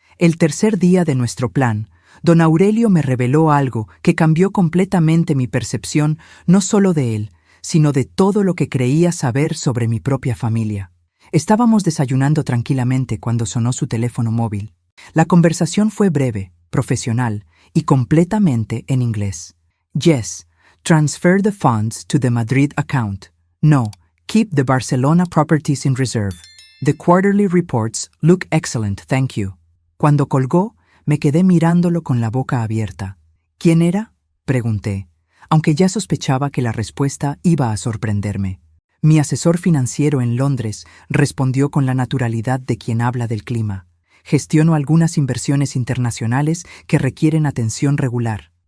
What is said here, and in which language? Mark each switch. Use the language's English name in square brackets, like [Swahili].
[Spanish] El tercer día de nuestro plan, don Aurelio me reveló algo que cambió completamente mi percepción no solo de él, sino de todo lo que creía saber sobre mi propia familia. Estábamos desayunando tranquilamente cuando sonó su teléfono móvil. La conversación fue breve, profesional y completamente en inglés. [English] Yes, transfer the funds to the Madrid account. No, keep the Barcelona properties in reserve. The quarterly reports look excellent, thank you. [Spanish] Cuando colgó, me quedé mirándolo con la boca abierta. ¿Quién era?, pregunté, aunque ya sospechaba que la respuesta iba a sorprenderme. Mi asesor financiero en Londres respondió con la naturalidad de quien habla del clima. Gestiono algunas inversiones internacionales que requieren atención regular.